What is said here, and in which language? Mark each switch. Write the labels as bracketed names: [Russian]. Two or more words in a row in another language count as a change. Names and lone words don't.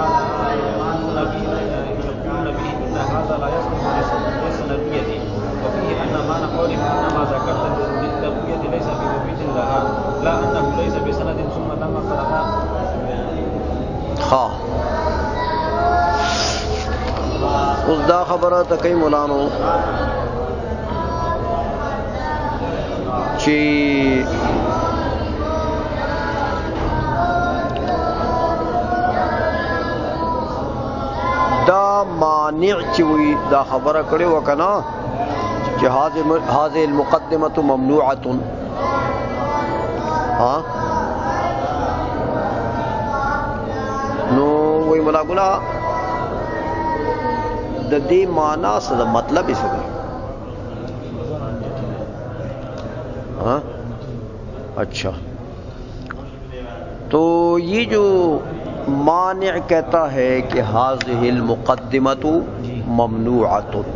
[Arabic] هذا لا يصلح للسندية وفيه أن معنى قوله إنما ذكرت للتقوية ليس بمفيد لها لا أنه ليس بسند ثم لما فرغ [Pashto] اس دا خبر تکئی مولانو چی دا مانع چوی دا خبر کرے وکنا چی [Arabic] هذه المقدمة ممنوعة [Pashto] نو وی ملا گلا دا دے معنی [Urdu] سے دا مطلب اس کا اچھا تو یہ جو مانع کہتا ہے کہ [Arabic] هذه المقدمۃ ممنوعۃ